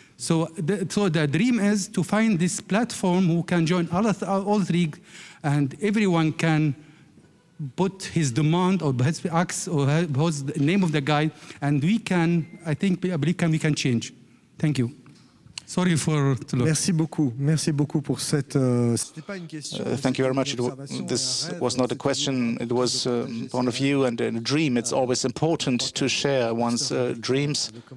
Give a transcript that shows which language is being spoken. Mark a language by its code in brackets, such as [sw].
[en] So the dream is to find this platform who can join all three, and everyone can put his demand or his acts or the name of the guy, and we can, I believe we can change. Thank you. Sorry for too long. [fr] Merci beaucoup pour cette. [en] Thank you very much. This was not a question, it was a point of view and a dream. It's always important to share one's dreams.